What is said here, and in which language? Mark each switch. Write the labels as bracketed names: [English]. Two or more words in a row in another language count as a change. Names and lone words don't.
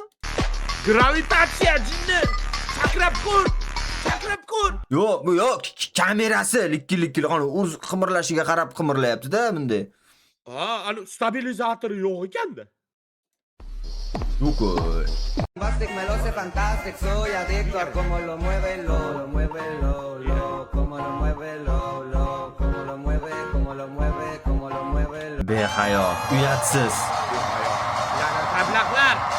[Uzbek] Gravitatsiya jinni. Sakrab ko'r. Yo'q, kamerasi likki, o'z qimirlashiga qarab qimirlayapti-da bunday. Ha, anu stabilizatori yo'q ekanda. Yo'q. [Spanish] Fantastic, me lo sé fantastic, soy adicto a cómo lo mueve, lo mueve, cómo lo mueve, cómo lo mueve, cómo lo mueve, cómo lo mueve. [Uzbek] Behayo, uyatsiz. Yana tablaqlar.